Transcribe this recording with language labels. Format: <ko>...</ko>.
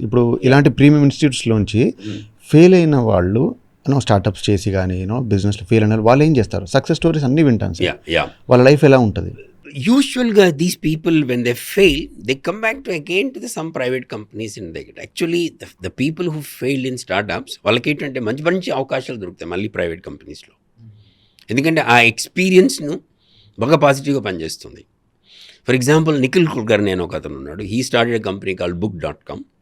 <te>ఇప్పుడు ఇలాంటి premium ఇన్స్టిట్యూట్స్లోంచి fail అయిన వాళ్ళు స్టార్టప్స్ చేసి కానీ బిజినెస్లో ఫెయిల్ అయిన వాళ్ళు ఏం చేస్తారు? సక్సెస్ స్టోరీస్ అన్నీ వింటాను సార్. వాళ్ళ లైఫ్ ఎలా ఉంటుంది?</te> <en>Usually these people, when they fail, they come back to again to some private companies and they get. Actually, the people who failed in startups,</en> <te>వాళ్ళకి ఏంటంటే మంచి మంచి అవకాశాలు దొరుకుతాయి మళ్ళీ ప్రైవేట్ కంపెనీస్లో. ఎందుకంటే ఆ ఎక్స్పీరియన్స్ను బాగా పాజిటివ్గా పనిచేస్తుంది.</te> <en>for example Nikhil Kulkarni</en> <te>అని ఒక అతను ఉన్నాడు.</te> <en>He started a company called book.com.</en>